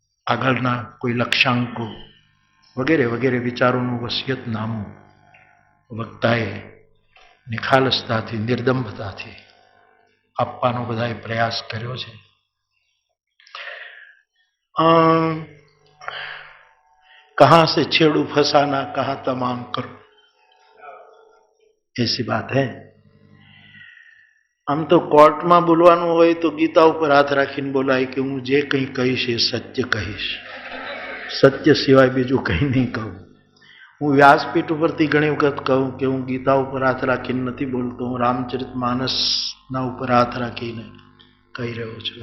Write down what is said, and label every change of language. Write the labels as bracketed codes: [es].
[gu] આગળના કોઈ લક્ષ્યાંકો વગેરે વગેરે વિચારોનું વસિયતનામું વક્તાએ નિખાલસતાથી, નિર્દંભતાથી આપવાનો બધાએ પ્રયાસ કર્યો છે. [hi] कहां से छेड़ू फसाना कहां तमाम करो, ऐसी बात है. [gu] આમ તો કોર્ટમાં બોલવાનું હોય તો ગીતા ઉપર હાથ રાખીને બોલાય કે હું જે કંઈ કહીશ એ સત્ય કહીશ, સત્ય સિવાય બીજું કંઈ નહીં કહું. હું વ્યાસપીઠ ઉપરથી ઘણી વખત કહું કે હું ગીતા ઉપર હાથ રાખીને નથી બોલતો, હું રામચરિતમાનસના ઉપર હાથ રાખીને કહી રહ્યો છું.